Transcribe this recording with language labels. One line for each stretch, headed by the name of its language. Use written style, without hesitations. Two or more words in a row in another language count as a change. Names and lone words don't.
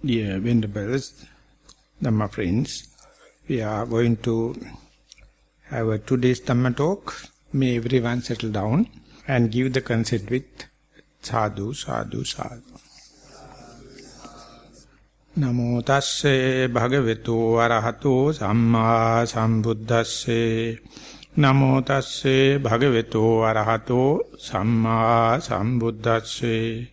English: Dear Venerables, Dhamma friends, we are going to have a today's Dhamma talk. May everyone settle down and give the consent with
Pali: sadhu, sadhu, sadhu. Namo tasse bhagavato arahato samma sambuddhasse. Namo tasse bhagavato arahato samma sambuddhasse.